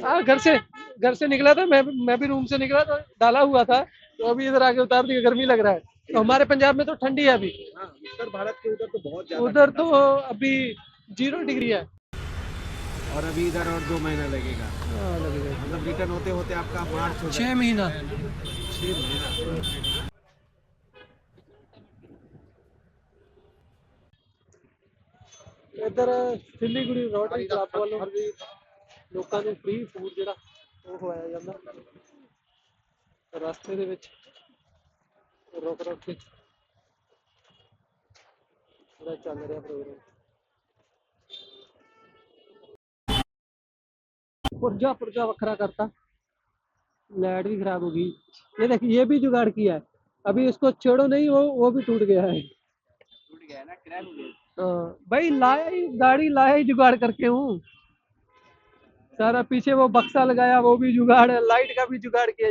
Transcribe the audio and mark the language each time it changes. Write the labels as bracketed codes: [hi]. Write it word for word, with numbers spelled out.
[hi] हाँ घर से घर से निकला था मैं मैं भी रूम से निकला था, डाला हुआ था तो अभी इधर आके उतार दिया, गर्मी लग रहा है। तो हमारे पंजाब में तो ठंडी है अभी, हाँ उत्तर भारत के उधर तो बहुत ज्यादा उधर ठंडा तो अभी जीरो डिग्री है। है। और अभी इधर और दो महीना लगेगा मतलब रिटर्न होते होते आपका मार्च हो छह महीना [pa] ਇਧਰ ਸਿਲੀਗੁੜੀ ਰੋਟਰੀ ਕਲੱਬ ਵੱਲੋਂ ਵੀ ਲੋਕਾਂ ਨੂੰ ਫ੍ਰੀ ਫੂਡ ਜਿਹੜਾ ਉਹ ਖਵਾਇਆ ਜਾਂਦਾ। ਰਸਤੇ ਦੇ ਵਿੱਚ ਰੁਕ ਰੁਕ ਕੇ ਪੂਰਾ ਚੱਲ ਰਿਹਾ ਪ੍ਰੋਗਰਾਮ। ਪੁਰਜਾ ਪੁਰਜਾ ਵੱਖਰਾ ਕਰਤਾ, [hi] लाइट भी खराब हो गई। ये देखिए ये भी जुगाड़ किया है, अभी इसको छेड़ो नहीं, वो वो भी टूट गया है। टूट गया ना, क्रैक हो गया। हाँ, भाई लाया ही गाड़ी लाया ही जुगाड़ करके हूँ। सारा पीछे वो बक्सा लगाया वो भी जुगाड़ है, लाइट का भी जुगाड़ किया।